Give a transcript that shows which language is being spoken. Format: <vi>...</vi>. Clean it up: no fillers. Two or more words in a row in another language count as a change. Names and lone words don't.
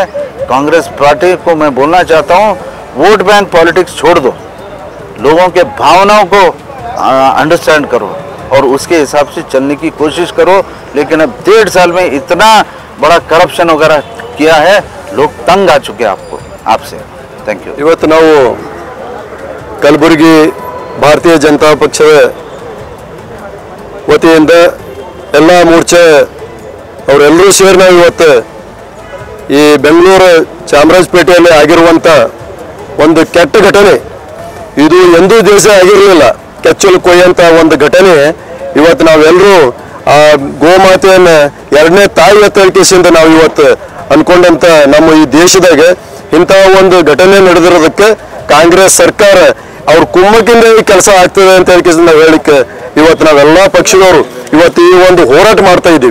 <hi>कांग्रेस पार्टी को मैं बोलना चाहता हूँ,</hi> <en>vote bank politics</en> <hi>छोड़ दो, लोगों के भावनाओं को अंडरस्टैंड करो और उसके हिसाब से चलने की कोशिश करो। लेकिन अब 1.5 साल में इतना बड़ा करप्शन वगैरह किया है, लोग तंग आ चुके हैं आपसे।</hi> <en>thank you.</en> <kn>ಇವತ್ತು ನಾವು ಕಲಬುರಗಿ ಭಾರತೀಯ ಜನತಾ ಪಕ್ಷದ ವತಿಯಿಂದ ಎಲ್ಲ ಮೋರ್ಚಾ ಅವರೆಲ್ಲರೂ ಸೇರಿ ನಾವು ಇವತ್ತು ಈ ಬೆಂಗಳೂರು ಚಾಮರಾಜಪೇಟೆಯಲ್ಲಿ ಆಗಿರುವಂಥ ಒಂದು ಕೆಟ್ಟ ಘಟನೆ, ಇದು ಎಂದೂ ದೇಶ ಆಗಿರಲಿಲ್ಲ, ಕೆಚ್ಚಲು ಕೊಯ್ಯಂತ ಒಂದು ಘಟನೆ ಇವತ್ತು ನಾವೆಲ್ಲರೂ ಆ ಗೋಮಾತೆಯನ್ನು ಎರಡನೇ ತಾಯಿ ಎತ್ತರಿಕೆಯಿಂದ ನಾವು ಇವತ್ತು ಅನ್ಕೊಂಡಂತ ನಮ್ಮ ಈ ದೇಶದಾಗ ಇಂಥ ಒಂದು ಘಟನೆ ನಡೆದಿರೋದಕ್ಕೆ ಕಾಂಗ್ರೆಸ್ ಸರ್ಕಾರ ಅವ್ರ ಕುಮ್ಮಕ್ಕಿಂದ ಈ ಕೆಲಸ ಆಗ್ತದೆ ಅಂತ ಹೇಳಿಕೆಯಿಂದ ನಾವು ಹೇಳಿಕ್ಕೆ ಇವತ್ತು ನಾವೆಲ್ಲ ಪಕ್ಷದವರು ಇವತ್ತು ಈ ಒಂದು ಹೋರಾಟ ಮಾಡ್ತಾ ಇದ್ದೀವಿ।</kn>